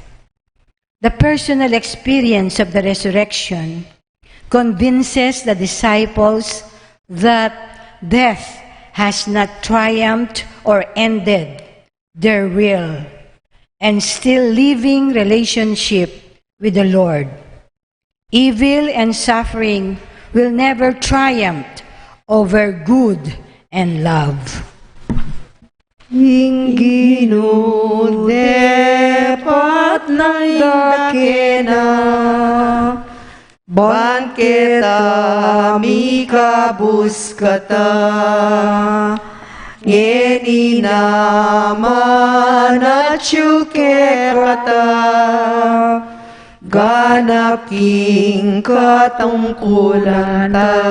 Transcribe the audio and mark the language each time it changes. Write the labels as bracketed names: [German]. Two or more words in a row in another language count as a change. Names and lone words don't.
[English] The personal experience of the resurrection convinces the disciples that death has not triumphed or ended their real and still living relationship with the Lord. Evil and suffering will never triumph over good and love. [Pampanga] Inginu depat ng dakena, banketa mikabus kata, ngeni naman at syuke kata, ganap king katungkulan ta.